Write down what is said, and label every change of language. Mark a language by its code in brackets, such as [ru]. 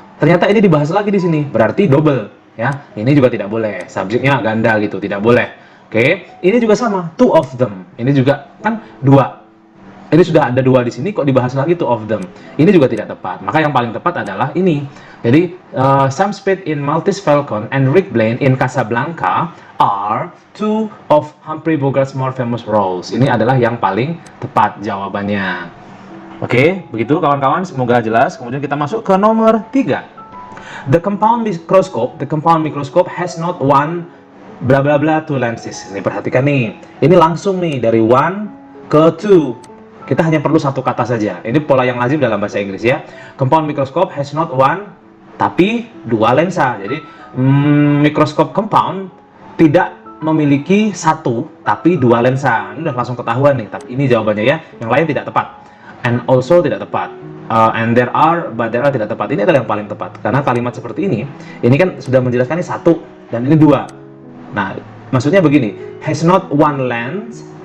[id] Ternyata ini dibahas lagi di sini. Berarti double ya. Ini juga tidak boleh. Subjeknya ganda gitu, tidak boleh. Oke, ini juga sama, two of them. Ini juga kan dua. Ini sudah ada dua di sini, kok dibahas lagi two of them. Ini juga tidak tepat. Maka yang paling tepat adalah ini. [en] Jadi, Sam Spade in Maltese Falcon and Rick Blaine in Casablanca are two of Humphrey Bogart's more famous roles. [id] Ini adalah yang paling tepat jawabannya. Oke, begitu kawan-kawan. Semoga jelas. Kemudian kita masuk ke nomor 3. [en] The compound microscope has not one bla bla bla two lenses. [id] Ini perhatikan nih. Ini langsung nih dari one ke two. Kita hanya perlu satu kata saja. Ini pola yang lazim dalam bahasa Inggris ya. Compound microscope has not one, tapi dua lensa. Jadi mikroskop compound tidak memiliki satu, tapi dua lensa. Ini udah langsung ketahuan nih. Tapi ini jawabannya ya. Yang lain tidak tepat. And also tidak tepat. And there are, but there are tidak tepat. Ini adalah yang paling tepat. Karena kalimat seperti ini kan sudah menjelaskan ini satu dan ini dua. [en] Nah, maksudnya begini, has not one lens.